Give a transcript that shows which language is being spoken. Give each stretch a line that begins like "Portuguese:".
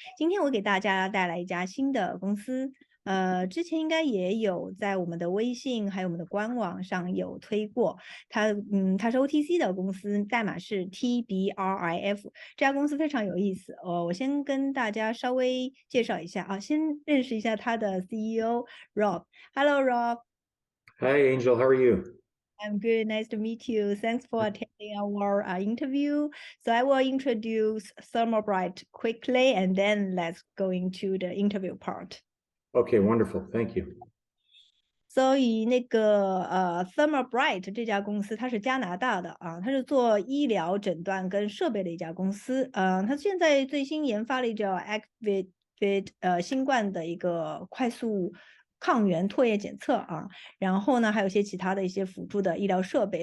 Chinese: 今天我给大家带来一家新的公司，之前应该也有在我们的微信还有我们的官网上有推过。它是 OTC 的公司，代码是 Tbrif。这家公司非常有意思，我先跟大家稍微介绍一下啊，先认识一下它的 CEO Rob。
English: Hello Rob。 Hi Angel, how are you? I'm good. Nice to meet you. Thanks for attending our interview. So I will introduce Thermobright quickly, and then let's go into the interview part. Okay, wonderful. Thank you.
Chinese: 所以那个Thermobright 这家公司它是加拿大的啊，它是做医疗诊断跟设备的一家公司。它现在最新研发了一叫 Activate 新冠的一个快速抗原唾液检测啊，然后呢还有一些其他的一些辅助的医疗设备。